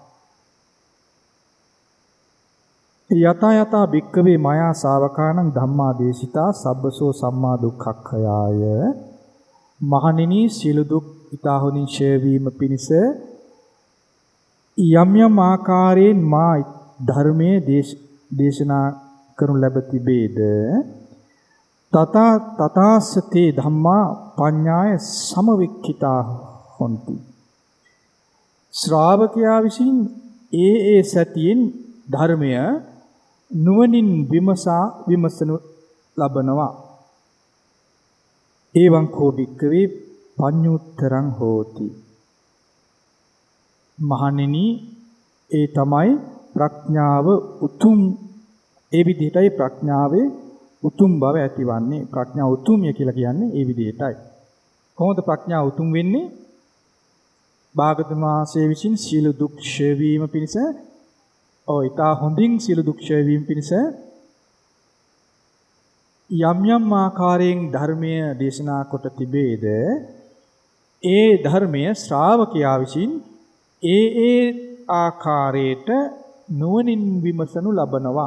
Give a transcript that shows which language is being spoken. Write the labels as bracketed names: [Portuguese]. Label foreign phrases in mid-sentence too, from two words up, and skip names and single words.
[Pali] යත යත භික්ඛවේ මයා ශාවකානං ධම්මා දේශිතා සබ්බසෝ සම්මා දුක්ඛක්ඛයාය. [Sinhala] මහණෙනි සියලු දුක් ඊතා හොඳින් ඡේ වීම පිණිස යම් යම් ආකාරයෙන් මා ධර්මයේ දේශනා කරනු ලැබ තිබේද [Pali] තථාස්සතේ ධම්මා පඤ්ඤාය සමවික්ඛිතා හොಂತಿ. [Sinhala] ශ්‍රාවකයා විසින් ඒ සතියෙන් ධර්මය නුවණින් විමසනු ලබනවා. [Pali] එවං කෝ භික්ඛවේ පඤ්ඤුත්තරං හෝති. [Sinhala] මහණෙනි ඒ තමයි ප්‍රඥාව උතුම්. ඒ විදිහටයි ප්‍රඥාවේ උතුම් බව ඇතිවන්නේ. ප්‍රඥා උතුම්ය කියලා කියන්නේ ඒ විදිහටයි. කොහොමද ප්‍රඥා උතුම් වෙන්නේ? භාගතුන් වහන්සේ විසින් සියලු දුක් ක්ෂය වීම පිණිස ඊතා හොඳින් සියලු දුක් ක්ෂය වීම පිණිස යම් යම් ආකාරයෙන් ධර්මය දේශනා කොට තිබේද ඒ ධර්මය ශ්‍රාවකයා විසින් ඒ ආකාරයට නුවණින් විමසනු ලබනවා.